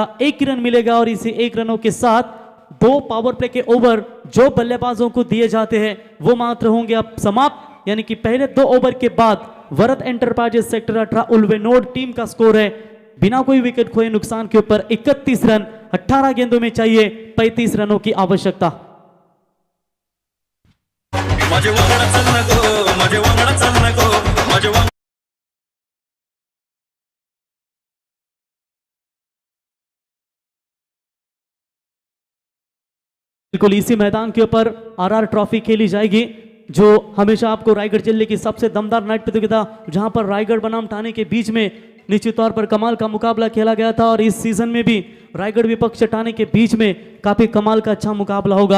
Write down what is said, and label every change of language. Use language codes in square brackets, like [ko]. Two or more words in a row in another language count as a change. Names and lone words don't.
[hi] 1 रन मिलेगा और इसी 1 रनों के साथ 2 [en] power play [hi] के ओवर जो बल्लेबाजों को दिए जाते हैं वो मात्र होंगे अब समाप्त, यानी कि पहले 2 ओवर के बाद वरद एंटरप्राइजेस सेक्टर 18 उल्वेनोड टीम का स्कोर है बिना कोई विकेट खोए नुकसान के ऊपर 31 रन, 18 गेंदों में चाहिए 35 रनों की आवश्यकता। [kok] माझे वांगडा चल नको, माझे वांगडा चल नको, माझे वांगडा [hi] बिल्कुल इसी मैदान के ऊपर आरआर ट्रॉफी खेली जाएगी, जो हमेशा आपको रायगढ़ जिले की सबसे दमदार नाइट प्रतियोगिता, जहां पर रायगढ़ बनाम ठाणे के बीच में निश्चित तौर पर कमाल का मुकाबला खेला गया था, और इस सीजन में भी रायगढ़ विपक्ष ठाणे के बीच में काफी कमाल का अच्छा मुकाबला होगा।